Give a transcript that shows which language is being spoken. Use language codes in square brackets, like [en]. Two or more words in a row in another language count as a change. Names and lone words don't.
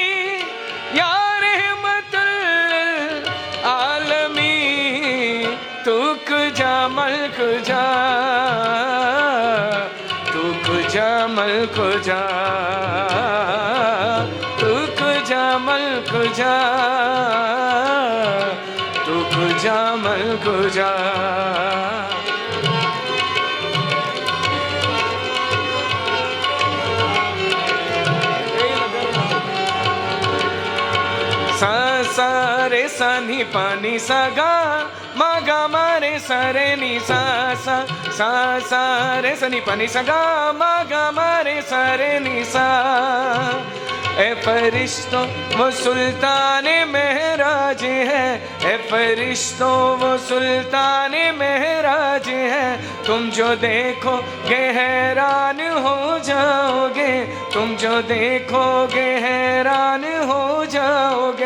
[ar] یا رحمۃ للعالمین, [fa] تو کجا مل کجا، تو کجا مل کجا، تو کجا مل کجا، تو کجا مل کجا. सा सा रे सा नी पानी सा गा मा गा मा रे सा रे नी सा सा। सा सा रे सा नी पानी सा गा मा गा मा रे सा रे नी सा। [ur] اے فرشتو وہ سلطان مہراج ہے، اے فرشتو وہ سلطان مہراج ہے. تم جو دیکھو گے حیران ہو جاؤ گے، تم جو دیکھو گے حیران ہو جاؤ گے.